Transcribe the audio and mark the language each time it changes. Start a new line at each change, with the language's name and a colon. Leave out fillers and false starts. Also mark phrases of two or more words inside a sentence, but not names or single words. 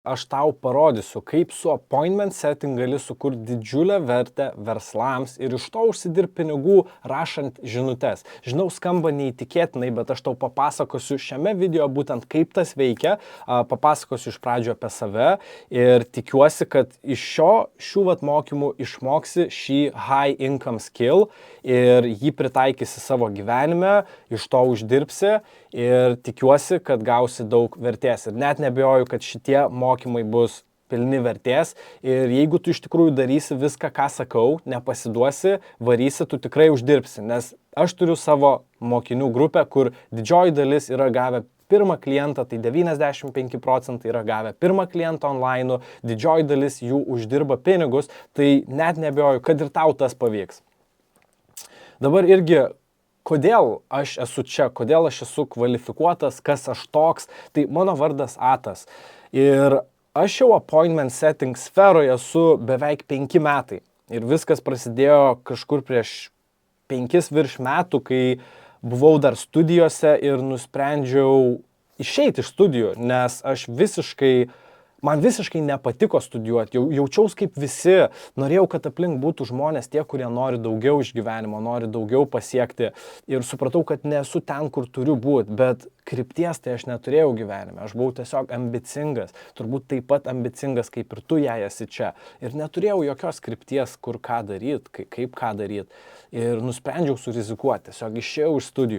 Lithuanian: Aš tau parodysiu, kaip su
English: appointment setting
Lithuanian: gali sukurti didžiulę vertę verslams ir iš to užsidirbti pinigų rašant žinutes. Žinau, skamba neįtikėtinai, bet aš tau papasakosiu šiame video būtent kaip tas veikia, papasakosiu iš pradžio apie save ir tikiuosi, kad iš šių mokymų išmoksi šį
English: high income skill
Lithuanian: ir jį pritaikysi savo gyvenime, iš to uždirbsi ir tikiuosi, kad gausi daug vertės. Ir net neabejoju, kad šitie mokymai bus pilni vertės ir jeigu tu iš tikrųjų darysi viską, ką sakau, nepasiduosi, varysi, tu tikrai uždirbsi, nes aš turiu savo mokinių grupę, kur didžioji dalis yra gavę pirmą klientą, tai 95% yra gavę pirmą klientą online, didžioji dalis jų uždirba pinigus, tai net neabejoju, kad ir tau tas pavyks. Dabar irgi kodėl aš esu čia, kodėl aš esu kvalifikuotas, kas aš toks, tai mano vardas Atas. Ir aš jau
English: appointment setting
Lithuanian: sferoje esu beveik 5 metai. Ir viskas prasidėjo kažkur prieš 5 virš metų, kai buvau dar studijose ir nusprendžiau išeiti iš studijų, nes man visiškai nepatiko studijuoti, jaučiaus kaip visi, norėjau, kad aplink būtų žmonės tie, kurie nori daugiau iš gyvenimo, nori daugiau pasiekti ir supratau, kad nesu ten, kur turiu būti, bet krypties tai aš neturėjau gyvenime, aš buvau tiesiog ambicingas, turbūt taip pat ambicingas, kaip ir tu jei esi čia ir neturėjau jokios krypties, kur ką daryti, kaip ką daryti ir nusprendžiau surizikuoti, tiesiog išėjau iš studijų.